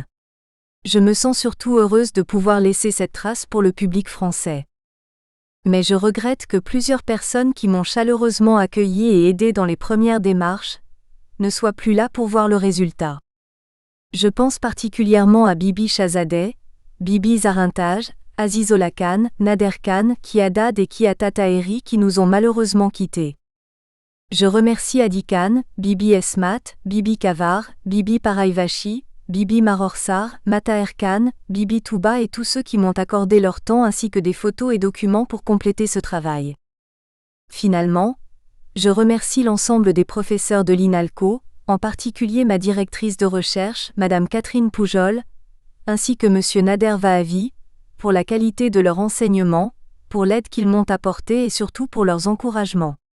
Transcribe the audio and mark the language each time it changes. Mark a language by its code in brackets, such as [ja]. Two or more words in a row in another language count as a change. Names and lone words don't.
[fr] Je me sens surtout heureuse de pouvoir laisser cette trace pour le public français. Mais je regrette que plusieurs personnes qui m'ont chaleureusement accueilli et aidé dans les premières démarches ne soient plus là pour voir le résultat. Je pense particulièrement à Bibi Shahzadeh, Bibi Zarintaj, Azizullah Khan, Nader Khan, Kiadad et Kiata Taheri qui nous ont malheureusement quittés. Je remercie Adi Khan, Bibi Esmat, Bibi Kavar, Bibi Paraivachi, Bibi Marorsar, Mataher Khan, Bibi Touba et tous ceux qui m'ont accordé leur temps ainsi que des photos et documents pour compléter ce travail. Finalement, je remercie l'ensemble des professeurs de l'INALCO, en particulier ma directrice de recherche, Madame Catherine Poujol, ainsi que Monsieur Nader Vahavi, pour la qualité de leur enseignement, pour l'aide qu'ils m'ont apportée et surtout pour leurs encouragements.